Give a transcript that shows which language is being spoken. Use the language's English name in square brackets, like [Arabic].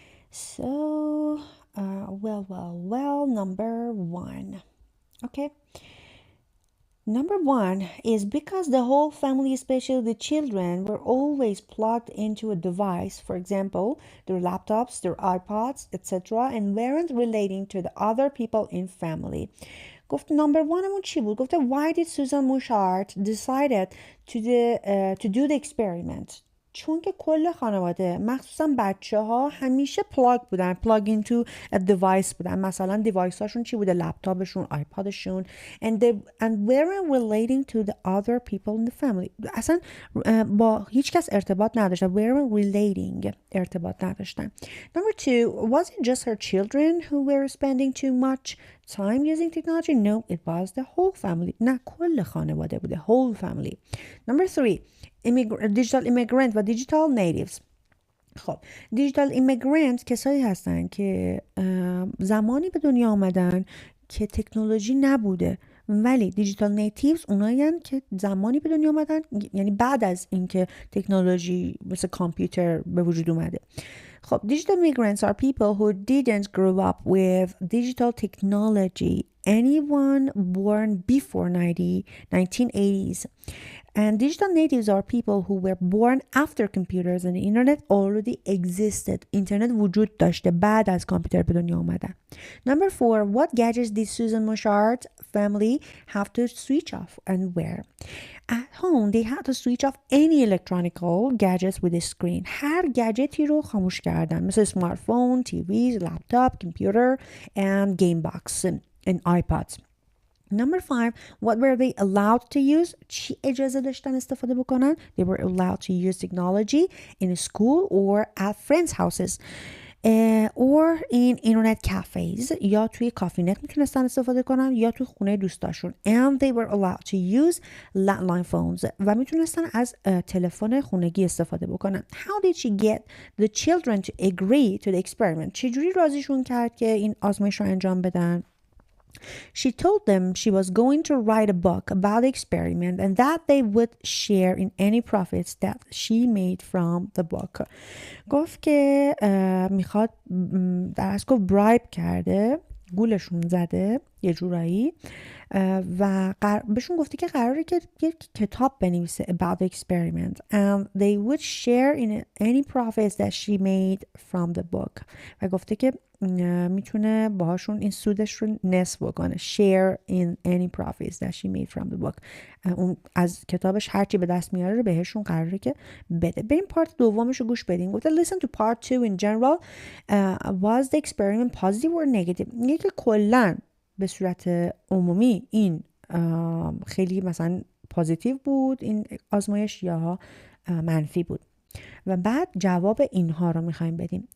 [English] So, number 1. Okay. Number 1 is because the whole family, especially the children, were always plugged into a device, for example, their laptops, their iPods, etc., and weren't relating to the other people in family. [Persian] گفت number 1 همون چی بود؟ گفته [English] why did Susan Mushart decided to do the experiment؟ [Persian] چون که کل خانواده مخصوصا بچه ها همیشه پلاگ [English] into a device [Persian] بودن. مثلا دیوایس هاشون چی بوده؟ لپتاپشون، آیپادشون [English] and weren't relating to the other people in the family. [Persian] اصلا با هیچ کس ارتباط نداشتن. [English] weren't relating [Persian] ارتباط نداشتن. [English] Number 2, was it just her children who were spending too much time using technology? No, it was the whole family. [Persian] نه کل خانواده بوده. [English] whole family. Number 3, digital immigrant و digital natives. [Persian] خب digital immigrant کسایی هستن که زمانی به دنیا آمدن که تکنولوژی نبوده ولی دیجیتال نیتیوز اونایین که زمانی به دنیا اومدن، یعنی بعد از اینکه تکنولوژی مثل کامپیوتر به وجود اومده. [English] خب digital migrants are people who didn't grow up with digital technology. Anyone born before 1980s. And digital natives are people who were born after computers and the internet already existed. [Persian] اینترنت وجود داشته بعد از کامپیوتر به دنیا اومدن. [English] Number 4, what gadgets did Susan Moshart family have to switch off and where? At home, they had to switch off any electronical gadgets with a screen. [Persian] هر گجتی رو خاموش کردن، مثل [English] smartphone, TVs, laptop, computer, and game box and iPads. Number 5, what were they allowed to use? [Persian] چی اجازه داشتن استفاده بکنن؟ [English] They were allowed to use technology in a school or at friends' houses. or in internet cafes, [Persian] یا توی کافینت میتونستن استفاده کنن یا توی خونه دوستاشون. [English] And they were allowed to use landline phones, [Persian] و میتونستن از تلفن خونگی استفاده بکنن. [English] How did she get the children to agree to the experiment? [Persian] چجوری راضیشون کرد که این آزمایش رو انجام بدن؟ [English] She told them she was going to write a book about the experiment and that they would share in any profits that she made from the book. [Persian] گفت که میخواد، در اصل گفت برایب کرده، گولشون زده یه جورایی، و بهشون گفته که قراره که یک کتاب بنویسه [English] about the experiment and they would share in any profits that she made from the book. [Persian] و گفته که میتونه باهاشون این سودش رو نصف بکنه. [English] share in any profits that she made from the book. [Persian] اون از کتابش هرچی به دست میاره رو بهشون قراره که بده. بریم پارت دومش رو گوش بدیم. [English] گفته listen to part 2 in general. Was the experiment positive or negative? [Persian] میگه که کلاً به صورت عمومی این خیلی مثلا پوزیتیو بود این آزمایش یا منفی بود. و بعد جواب اینها رو میخوایم بدیم.